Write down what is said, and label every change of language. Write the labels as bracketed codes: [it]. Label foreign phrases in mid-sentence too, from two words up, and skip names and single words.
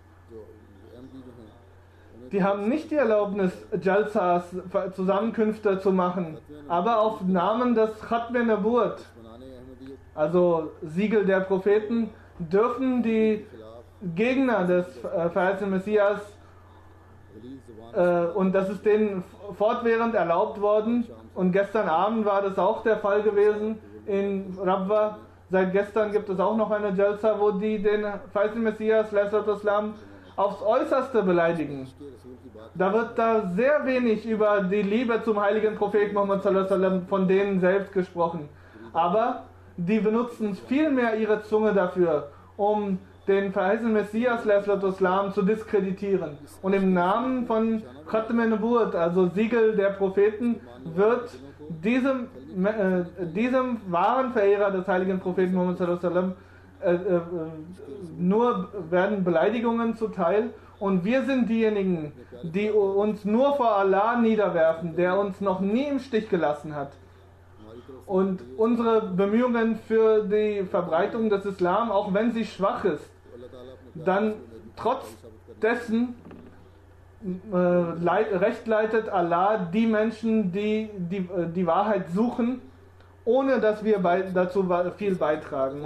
[de] Die haben nicht die Erlaubnis, Jalsas, Zusammenkünfte zu machen, aber auf Namen des [ar] ختم نبوت, [de] also Siegel der Propheten, dürfen die Gegner des verheißenen Messias, und das ist denen fortwährend erlaubt worden, und gestern Abend war das auch der Fall gewesen in Rabwa. Seit gestern gibt es auch noch eine Jalsa, wo die den verheißenen Messias sallallahu aufs Äußerste beleidigen. Da wird da sehr wenig über die Liebe zum heiligen Propheten Muhammad [ar] صلى الله عليه وسلم [de] von denen selbst gesprochen. Aber die benutzen viel mehr ihre Zunge dafür, um den verheißenen Messias [ar] صلى الله عليه وسلم [de] zu diskreditieren. Und im Namen von [ar] ختم نبوت, [de] also Siegel der Propheten, wird diesem wahren Verehrer des heiligen Propheten Muhammad [ar] صلى الله عليه وسلم [de] nur werden Beleidigungen zuteil, und wir sind diejenigen, die uns nur vor Allah niederwerfen, der uns noch nie im Stich gelassen hat. Und unsere Bemühungen für die Verbreitung des Islam, auch wenn sie schwach ist, dann trotz dessen recht leitet Allah die Menschen, die die Wahrheit suchen, ohne dass wir dazu viel beitragen.